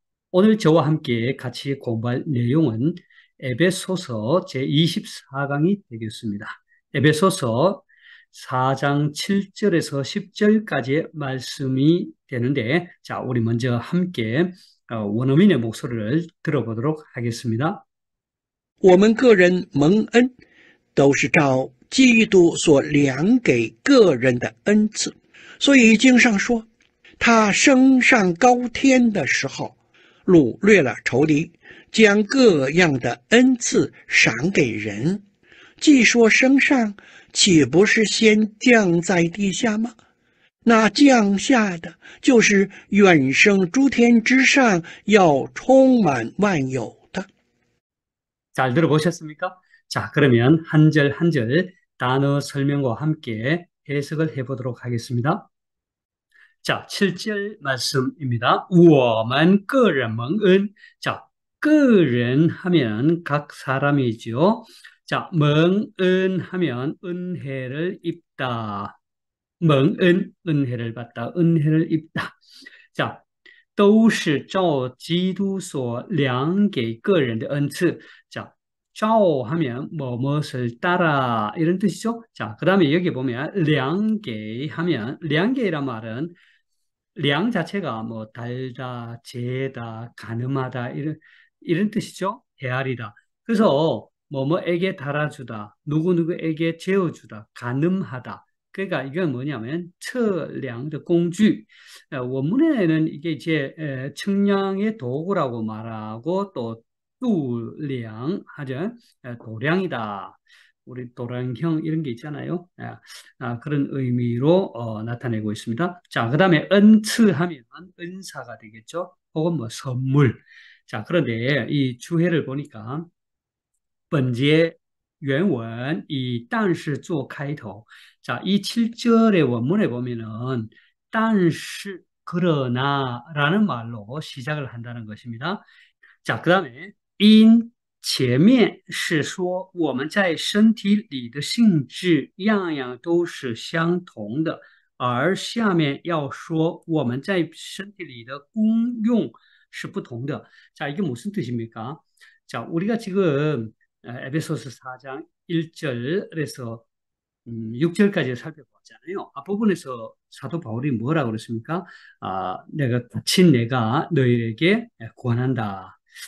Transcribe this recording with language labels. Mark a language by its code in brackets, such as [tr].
[ko] 오늘 저와 함께 같이 공부할 내용은 에베소서 제24강이 되겠습니다. 에베소서 4장 7절에서 10절까지의 말씀이 되는데, 자, 우리 먼저 함께 원어민의 목소리를 들어보도록 하겠습니다. [zh] 我们个人蒙恩，都是照基督所量给个人的恩赐。所以经上说，他升上高天的时候，掳掠了仇敌，将各样的恩赐赏给人。既说升上，岂不是先降在地下吗？那降下的就是远升诸天之上，要充满万有的。 [ko] 잘 들어보셨습니까? 자, 그러면 한 절 한 절 단어 설명과 함께 해석을 해보도록 하겠습니다. 자, 7절 말씀입니다. [zh] 我们个人蒙恩. [ko] 자, 个人 하면 각 사람이죠. 자, 蒙恩 하면 은혜를 입다. 蒙恩, 은혜를 받다, 은혜를 입다. [zh] 자, 都是照基督所量给个人的恩赐. [ko] 자, 照 하면 뭐뭇을 따라 이런 뜻이죠. 자, 그 다음에 여기 보면 量给 하면 量给란 말은 량 자체가 뭐 달다, 재다, 가늠하다 이런 뜻이죠. 헤아리다. 그래서 뭐뭐에게 달아주다, 누구누구에게 재어주다, 가늠하다. 그러니까 이건 뭐냐면 [zh] 测量的 工具. [ko] 원문에는 이게 이제 측량의 도구라고 말하고 또度량 하죠. 도량이다. 우리 도량형 이런 게 있잖아요. 그런 의미로 나타내고 있습니다. 자, 그 다음에 은츠하면 은사가 되겠죠. 혹은 뭐 선물. 자, 그런데 이 주해를 보니까 [zh] 本节 原文 [ko] 이 [zh] 但是做开头. [ko] 자, 이 7절의 원문에 보면은 但是 그러나라는 말로 시작을 한다는 것입니다. 자, 그 다음에 [zh] in 前面是说我们在身体里的性质样样都是相同的，而下面要说我们在身体里的功用是不同的. [ko] 자, 이게 무슨 뜻입니까? 자, 우리가 지금 에베소서 4장 1절에서 6절까지 살펴봤잖아요. 앞부분에서 사도 바울이 뭐라고 그랬습니까? 내가 다친 내가 너희에게 구원한다.